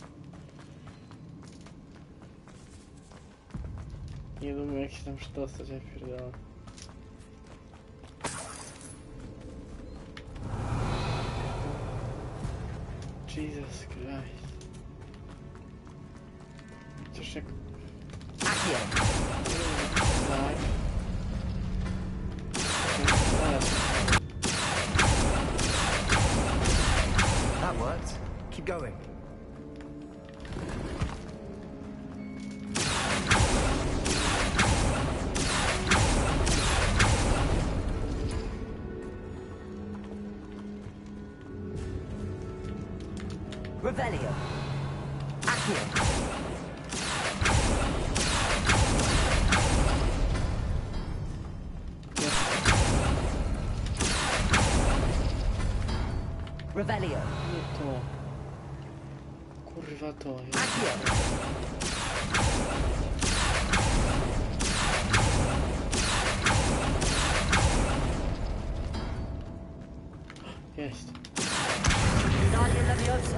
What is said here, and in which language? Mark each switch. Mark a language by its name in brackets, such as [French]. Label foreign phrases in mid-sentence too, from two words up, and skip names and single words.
[Polish] Nie wiem jak się tam przedostać, ja pierdolę. Jesus Christ. Chociaż jak... Accio. Tak. [English] That worked. Keep going. [Polish] Revelio. Accio. Revelio. Nie to. Kurwa to. Ja... Accio. Jest. Dario Leviosa.